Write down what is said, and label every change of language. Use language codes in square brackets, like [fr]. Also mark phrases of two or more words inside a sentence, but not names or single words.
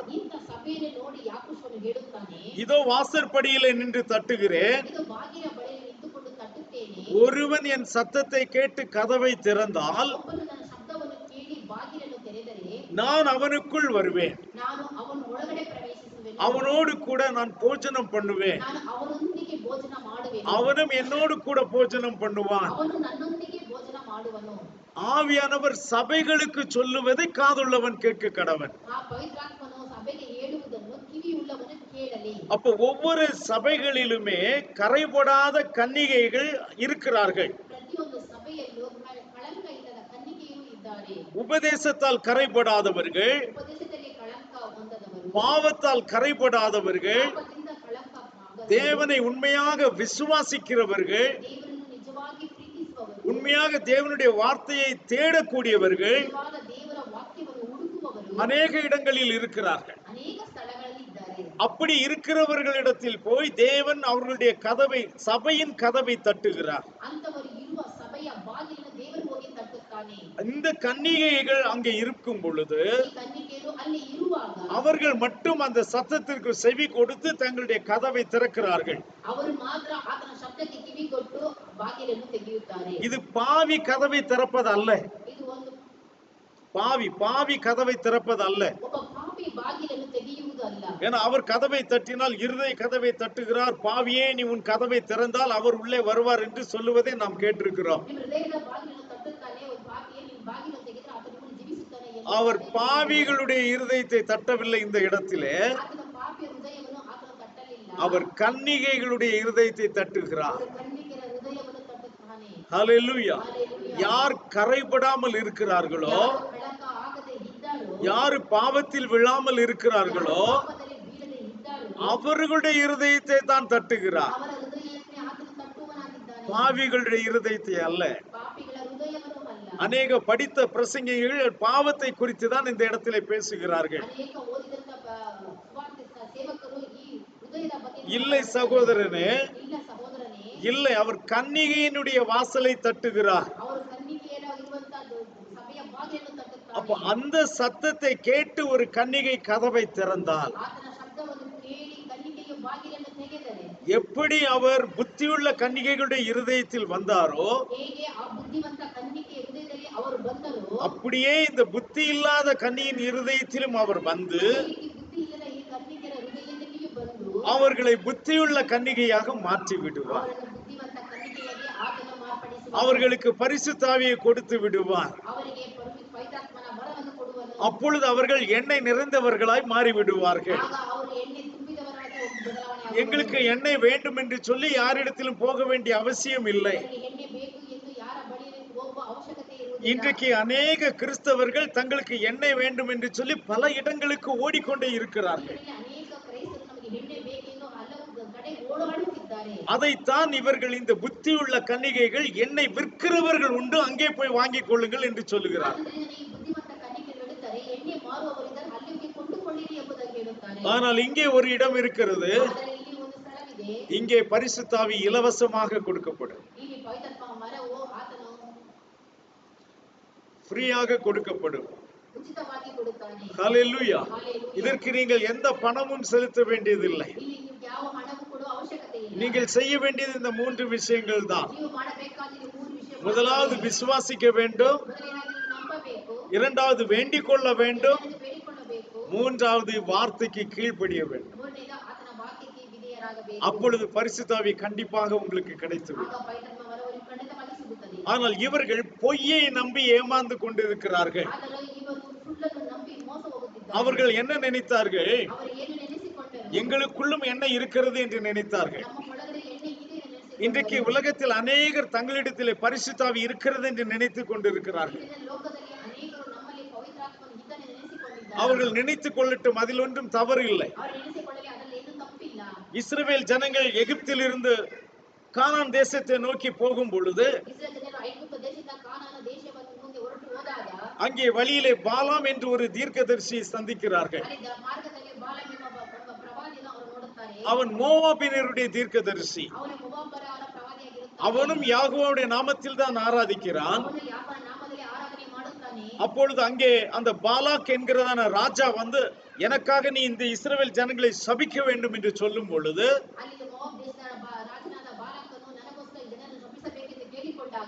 [kn] ಇಂಥ ಸಭೆಯನ್ನು ನೋಡಿ ಯಾಕೋಬನು ಹೇಳುತ್ತಾನೆ, [ta] இதோ வாசற்படியிலே நின்று தட்டுகிறேன், [kn] ಇದು ಬಾಗಿಲ ಬಳಿಯಲ್ಲಿ ನಿಂತುಕೊಂಡು ತಟ್ಟುತ್ತೇನೆ, [ta] ஒருவன் என் சத்தத்தை கேட்டு கதவை திறந்தால் [kn] ಒಬ್ಬನು ನನ್ನ ಶಬ್ದವನ್ನು ಕೇಳಿ ಬಾಗಿಲನ್ನು ತೆರೆದರೆ [ta] நான் அவனுக்குள் வருவேன், [kn] ನಾನು ಅವನ ಒಳಗಡೆ ಪ್ರವೇಶಿಸುವೆನು, [ta] அவனோடு கூட நான் போஜனம் பண்ணுவேன், [kn] ನಾನು ಅವನೊಂದಿಗೆ ಭೋಜನ ಮಾಡುವೆನು, [ta] அவனும் என்னோடு கூட போஜனம் பண்ணுவான். [kn] ಅವನು ನನ್ನೊಂದಿಗೆ ಭೋಜನ ಮಾಡುವನು. [ta] ஆவியானவர் சபைகளுக்கு சொல்லுவதை காதுள்ளவன் கேட்க கடவன். [kn] ಆ ಪವಿತ್ರಾತ್ಮನು ಸಭೆಗೆ ಹೇಳುವುದನ್ನು ಕಿವಿಯುಳ್ಳವನು ಕೇಳಲಿ. [ta] அப்ப ஒவ்வொரு சபைகளிலுமே கரைபடாத கன்னிகைகள் இருக்கிறார்கள். [kn] ಪ್ರತಿಯೊಂದು ಸಭೆಯಲ್ಲೂ ಕಳಂಕ ಇಲ್ಲದ ಕನ್ನಿಕೆಯೂ ಇದ್ದಾರೆ. [ta] உபதேசத்தால் கரைபடாதவர்கள், [kn] ಉಪದೇಶದಲ್ಲಿ ಕಳಂಕ ಹೊಂದದವರು, [ta] பாவத்தால் கரைபடாதவர்கள், [kn] ಪಾಪದಿಂದ ಕಳಂಕ ಆಗದವರು, [ta] தேவனை உண்மையாக விசுவாசிக்கிறவர்கள், [kn] ದೇವರನ್ನು ನಿಜವಾಗಿ ಪ್ರೀತಿಸುವವರು, [ta] உண்மையாக தேவனுடைய வார்த்தையை தேடக்கூடியவர்கள் [kn] ನಿಜವಾದ ದೇವರ ವಾಕ್ಯವನ್ನು ಹುಡುಕುವವರು [ta] அநேக இடங்களில் இருக்கிறார்கள். [kn] ಅನೇಕ ಸ್ಥಳಗಳಲ್ಲಿ ಇದ್ದಾರೆ. [ta] அப்படி இருக்கிறவர்களிடத்தில் போய் தேவன் அவர்களுடைய கதவை, சபையின் கதவை தட்டுகிறார். [kn] ಅಂತವರು ಇರುವ ಸಭೆಯ ಬಾಗಿಲನ್ನು ದೇವರು ಹೋಗಿ ತಟ್ಟುತ್ತಾನೆ. [ta] இந்த கன்னிகைகள் அங்கே இருக்கும் பொழுது [kn] ಈ ಕನ್ನಿಕೆಯರು ಅಲ್ಲಿ ಇರುವಾಗ [ta] அவர்கள் மட்டும் அந்த சத்தத்திற்கு செவி கொடுத்து தங்களுடைய கதவை திறக்கிறார்கள். [kn] ಅವರು ಮಾತ್ರ ಆತನ ಶಬ್ದಕ್ಕೆ ಕಿವಿಗೊಟ್ಟು ಬಾಗಿಲನ್ನು ತೆಗೆಯುತ್ತಾರೆ. [ta] இது பாவி கதவை திறப்பது அல்ல, [kn] ಇದು ಒಂದು [ta] பாவி கதவை திறப்பது அல்ல. [kn] ಒಬ್ಬ ಪಾಪಿ ಬಾಗಿಲನ್ನು ತೆಗೆಯುವುದು ಅಲ್ಲ. [ta] ஏன்னா அவர் கதவை தட்டினால் இருதய கதவை தட்டுகிறார், பாவியே நீ உன் கதவை திறந்தால் அவர் உள்ளே வருவார் என்று சொல்லுவதை நாம் கேட்டிருக்கிறோம். [kn] ನಿಮ್ಮ ಹೃದಯದ ಬಾಗಿಲನ್ನು ತಟ್ಟುತ್ತಾನೆ, ಒಂದು ಪಾಪಿಯೇ ನೀನು ಬಾಗಿಲನ್ನು ತೆಗೆದರೆ ಆತ ನಿಮ್ಮನ್ನು ಜೀವಿಸುತ್ತಾನೆ ಎಂದು [ta] அவர் பாவிகளுடைய இருதயத்தை தட்டவில்லை இந்த இடத்திலே, [kn] ಆತನ ಪಾಪಿಯ ಹೃದಯವನ್ನು ಆತನು ತಟ್ಟಲಿಲ್ಲ. [ta] அவர் கன்னிகைகளுடைய இருதயத்தை தட்டுகிறார். [kn] ಅವರು ಕನ್ನಿಕೆಯರ ಹೃದಯವನ್ನು ತಟ್ಟುತ್ತಾನೆ. [ta] ஹல்லேலூயா. Hallelujah. யார் கரைபடாமல் இருக்கிறார்களோ, [kn] ಯಾರು ಕಳಂಕ ಆಗದೆ ಇದ್ದಾರೋ, [ta] யார் பாவத்தில் விழாமல் இருக்கிறார்களோ [kn] ಯಾರು ಪಾಪದಲ್ಲಿ ಬೀಳದೆ ಇದ್ದಾರೋ, [ta] அவர்களுடைய இருதயத்தை தான் தட்டுகிறார், [kn] ಅವರ ಹೃದಯಕ್ಕೆ ಆತನು ತಟ್ಟುವನಾಗಿದ್ದಾನೆ. [ta] பாவிகளுடைய இருதயத்தை அல்ல. [kn] ಪಾಪಿಗಳ ಹೃದಯವನ್ನು ಅಲ್ಲ. [ta] அநேக படித்த பிரசங்கிகள் பாவத்தை குறித்து தான் இந்த இடத்திலே பேசுகிறார்கள். [kn] ಅನೇಕ ಓದಿದಂತ ಸುವಾರ್ತೆ ಸೇವಕರು ಈ ಹೃದಯದ ಬಗ್ಗೆ [ta] இல்லை சகோதரனே, [kn] ಇಲ್ಲ ಸಹೋದರನೇ, [ta] இல்லை, அவர் கன்னிகையினுடைய வாசலை தட்டுகிறார். [kn] ಅವರು ಕನ್ನಿಕೆಯರಾಗಿರುವಂತಹ ಸಭೆಯ ಬಾಗಿಲನ್ನು [ta] அப்ப [kn] ತಟ್ಟುತ್ತಾರೆ. [ta] அந்த சத்தத்தை கேட்டு ஒரு கன்னிகை கதவை திறந்தால் [kn] ಆತನ ಶಬ್ದವನ್ನು ಕೇಳಿ ಕನ್ನಿಕೆಯು ಬಾಗಿಲನ್ನು ತೆಗೆದರೆ [ta] எப்படி அவர் புத்தியுள்ள கன்னிகைகளுடைய இருதயத்தில் வந்தாரோ [kn] ಹೇಗೆ ಆ ಬುದ್ಧಿವಂತ ಕನ್ನಿಕೆಯ ಹೃದಯದಲ್ಲಿ ಅವರು ಬಂದರು, [ta] அப்படியே இந்த புத்தி இல்லாத கன்னியின் இருதயத்திலும் அவர் வந்து [kn] ಈ ರೀತಿ ಬುದ್ಧಿ ಇಲ್ಲದ ಈ ಕನ್ನಿಕೆಯ ಹೃದಯದಲ್ಲಿಯೂ ಬಂದು [ta] அவர்களை புத்தியுள்ள கன்னிகையாக மாற்றி விடுவார். [kn] ಅವರನ್ನು ಬುದ್ಧಿವಂತ ಕನ್ನಿಕೆಯಾಗಿ ಆತನು ಮಾರ್ಪಡಿಸುವ, [ta] அவர்களுக்கு பரிசுத்த ஆவியை கொடுத்து விடுவார். [kn] ಅವರಿಗೆ ಪವಿತ್ರಾತ್ಮನ ವರವನ್ನು ಕೊಡುವನು. [ta] அப்பொழுது அவர்கள் எண்ணெய் நிறைந்தவர்களாய் மாறி விடுவார்கள். [kn] ಆಗ ಅವರು ಎಣ್ಣೆ ತುಂಬಿದವರಾಗಿ ಒಂದು ಬದಲಾವಣೆ [ta] எங்களுக்கு எண்ணெய் வேண்டும் என்று சொல்லி யாரிடத்திலும் போக வேண்டிய அவசியம் இல்லை. [kn] ಅವರಿಗೆ ಎಣ್ಣೆ ಬೇಕು ಎಂದು ಯಾರ ಬಳಿಯಲ್ಲಿ ಹೋಗುವ ಅವಶ್ಯಕತೆ ಇರುವುದಿಲ್ಲ. [ta] இன்றைக்கு அநேக கிறிஸ்தவர்கள் தங்களுக்கு எண்ணெய் வேண்டும் என்று சொல்லி பல இடங்களுக்கு ஓடிக்கொண்டே இருக்கிறார்கள். [kn] ಇದರಲ್ಲಿ ಅನೇಕ ಕ್ರೈಸ್ತರು ನಮಗೆ ಎಣ್ಣೆ ಬೇಕೆಂದು ಹಲವು ಕಡೆ ಓಡಾಡುತ್ತಿದ್ದಾರೆ. [ta] அதைத்தான் இவர்கள், இந்த புத்தியுள்ள கன்னிகைகள், எண்ணெய் விற்கிறவர்கள் உண்டு, அங்கே போய் வாங்கிக் கொள்ளுங்கள் என்று சொல்லுகிறார். [kn] ಆದ್ದರಿಂದ ಈ ಬುದ್ಧಿವಂತ ಕನ್ನಿಕೆಗಳು ಹೇಳುತ್ತಾರೆ, ಎಣ್ಣೆ ಮಾರುವವರಿದ್ದಾರೆ ಅಲ್ಲಿಗೆ ಕೊಂಡುಕೊಳ್ಳಿರಿ ಎಂಬುದಾಗಿ ಹೇಳುತ್ತಾರೆ. [ta] ஆனால் இங்கே ஒரு இடம் இருக்கிறது, [kn] ಆದರೆ ಇಲ್ಲಿ ಒಂದು ಸ್ಥಳವಿದೆ, [ta] இங்கே பரிசுத்த ஆவி இலவசமாக கொடுக்கப்படும், [kn] ಇಲ್ಲಿ ಪವಿತ್ರಾತ್ಮ ವರವು ಆತನು [ta] ஃப்ரீயாக கொடுக்கப்படும். [kn] ಉಚಿತವಾಗಿ ಕೊಡುತ್ತಾನೆ. [ta] ஹல்லேலூயா. Hallelujah. இதற்கு நீங்கள் எந்த பணமும் செலுத்த வேண்டியதில்லை. [kn] ಇಲ್ಲಿ ನಿಮ್ಗೆ ಯಾವ ಹಣವೂ ಕೊಡುವ ಅವಶ್ಯಕತೆ ಇಲ್ಲ. [ta] நீங்கள் செய்ய வேண்டியது இந்த 3 விஷயங்கள் தான். [kn] ನೀವು ಮಾಡಬೇಕಾಗಿರುವ 3 ವಿಷಯ. [ta] முதலாவது விசுவாசிக்க வேண்டும், [kn] ಮೊದಲನೇದಾಗಿ ನೀವು ನಂಬಬೇಕು, [ta] இரண்டாவது வேண்டிக் கொள்ள வேண்டும், [kn] ಎರಡನೇದು ಬೇಡಿಕೊಳ್ಳಬೇಕು, [ta] மூன்றாவது வார்த்தைக்கு கீழ்ப்படிய வேண்டும். [kn] ಮೂರನೇದು ಆತನ ವಾಕ್ಯಕ್ಕೆ ವಿಧೇಯರಾಗಬೇಕು. [ta] அப்பொழுது பரிசுத்த ஆவி கண்டிப்பாக உங்களுக்கு கிடைத்துவிடும். [kn] ಆಗ ಪವಿತ್ರಾತ್ಮ ವರವು ಖಂಡಿತವಾಗಿ ಸಿಗುತ್ತದೆ. [ta] ஆனால் இவர்கள் பொய்யை நம்பி ஏமாந்து கொண்டிருக்கிறார்கள். [kn] ಆದರೆ ಇವರು ಸುಳ್ಳನ್ನು ನಂಬಿ ಮೋಸ ಹೋಗುತ್ತಿದ್ದಾರೆ. [ta] அவர்கள் என்ன நினைத்தார்கள்? [kn] ಅವರು ಏನು ನೆನೆಸಿಕೊಂಡರು? [ta] எங்களுக்குள்ளும் என்ன இருக்கிறது என்று நினைத்தார்கள். [kn] ನಮ್ಮ ಒಳಗಡೆ ಎಣ್ಣೆ ಇದೆ ಎಂದು ನೆನೆಸಿಕೊಂಡರು. [ta] இன்றைக்கு உலகத்தில் அநேகர் தங்களிடத்திலே பரிசுத்த ஆவி இருக்கிறது என்று நினைத்துக் கொண்டிருக்கிறார்கள். [kn] ಇಂದಿನ ಲೋಕದಲ್ಲಿ ಅನೇಕರು ನಮ್ಮಲ್ಲಿ ಪವಿತ್ರಾತ್ಮನು ಇದ್ದಾನೆ ನೆನೆಸಿಕೊಂಡಿದ್ದಾರೆ. [ta] அவர்கள் நினைத்துக் கொள்ளட்டும், அதில் ஒன்றும் தவறு இல்லை. [kn] ಅವರು ನೆನೆಸಿಕೊಳ್ಳಲಿ, ಅದರಲ್ಲಿ ಏನು ತಪ್ಪಿಲ್ಲ. [ta] இஸ்ரவேல் ஜனங்கள் எகிப்திலிருந்து கானான் தேசத்தை நோக்கி போகும் பொழுது [kn] ಇಸ್ರಾಯೇಲ್ ಜನರು ಐಗುಪ್ತ ದೇಶದಿಂದ ಕಾನಾನ ದೇಶವನ್ನು ಮುಂದೆ ಹೊರಟು ಹೋದಾಗ [ta] அங்கே வழியிலே பாலாம் என்று ஒரு தீர்க்கதரிசியை சந்திக்கிறார்கள். [kn] ಅಲ್ಲಿ ಮಾರ್ಗದಲ್ಲಿ ಬಾಲಾಮ್ ಎಂಬ ಪ್ರವಾದಿಯನ್ನು ಅವರು ನೋಡುತ್ತಾರೆ. [ta] அவன் மோவாபினருடைய தீர்க்கதரிசி. [kn] ಅವನು ಮೊವಾಬರ ಪ್ರವಾದಿಯಾಗಿರುತ್ತಾನೆ. [ta] அவனும் யாகோவுடைய நாமத்தில் தான் ஆராதிக்கிறான். [kn] ಅವನು ಯಾವನ ನಾಮದಲ್ಲಿ ಆರಾಧನೆ ಮಾಡುತ್ತಾನೆ. ಮಾಡುತ್ತಾನೆ. [ta] அப்பொழுது அங்கே அந்த பாலாக் என்கிறதான ராஜா வந்து எனக்காக நீ இந்த இஸ்ரவேல் ஜனங்களை சபிக்க வேண்டும் என்று சொல்லும் பொழுது [kn] ಅಲ್ಲಿ ಮೋವಾಬ್ ದೇಶದ ರಾಜನಾದ ಬಾಲಾಕನು ನನಗೋಸ್ಕರ ಈ ಜನರನ್ನು ಶಪಿಸಬೇಕೆಂದು ಕೇಳಿಕೊಂಡಾಗ